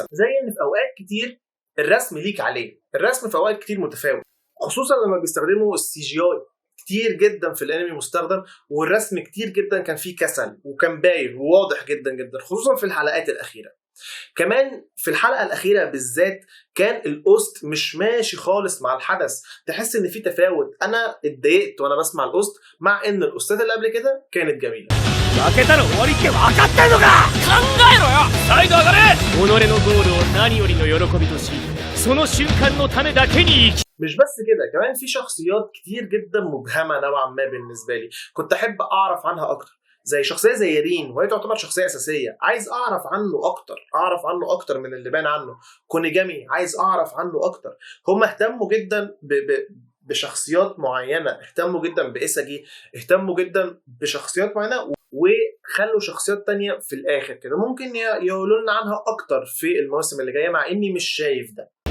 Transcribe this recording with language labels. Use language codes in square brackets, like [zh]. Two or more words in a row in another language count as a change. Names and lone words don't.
[ar] زي ان في اوقات كتير الرسم ليك عليه، الرسم في اوقات كتير متفاوت، خصوصا لما بيستخدموا السي جي اي كتير جدا في الانمي مستخدم، والرسم كتير جدا كان فيه كسل وكان باين وواضح جدا جدا، خصوصا في الحلقات الاخيره. كمان في الحلقه الاخيره بالذات كان القسط مش ماشي خالص مع الحدث، تحس ان في تفاوت. انا اتضايقت وانا بسمع القسط، مع ان القسطات اللي قبل كده كانت جميله. [ja] 負けたら終わりって分かってんのか。考えろよ。サイド上がれ。己のゴールを何よりの喜びとし、その瞬間のためだけに生き。 [ar] مش بس كده، كمان في شخصيات كتير جدا مبهمه نوعا ما بالنسبه لي، كنت احب اعرف عنها اكتر. زي شخصيه زي رين، وهي تعتبر شخصيه اساسيه، عايز اعرف عنه اكتر من اللي بان عنه. كونيجامي عايز اعرف عنه اكتر. هم اهتموا جدا بشخصيات معينه، اهتموا جدا بإيساجي، اهتموا جدا بشخصيات معينه، وخلوا شخصيات تانية في الاخر كده ممكن يقولوا لنا عنها اكتر في المواسم اللي جايه، مع اني مش شايف ده.